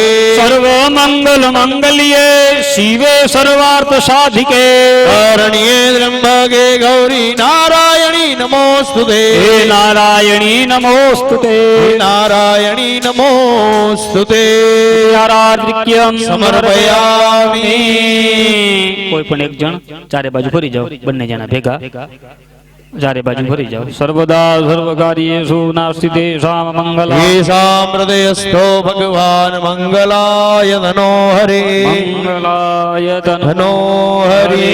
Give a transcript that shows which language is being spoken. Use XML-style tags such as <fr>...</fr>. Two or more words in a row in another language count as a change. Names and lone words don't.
<sa>सर्वमङ्गलमङ्गल्ये शिवे सर्वार्थसाधिके शरण्ये त्र्यम्बके गौरी नारायणी नमोस्तुते नारायणी नमोस्तुते नारायणी नमोस्तुते आराधिक्यं समर्पयामि</sa> <gu>કોઈ પણ એક જણ ચારે બાજુ ફરી જાઓ બંને જણા ભેગા ચારે બાજુ ફરી જાઓ.</gu> <sa>सर्वदा सर्वकार्येषु नास्ति तेषां मंगलं. येषां हृदयस्थो भगवान् मङ्गलाय धनो हरे મંગલાય धनो हरि.</sa>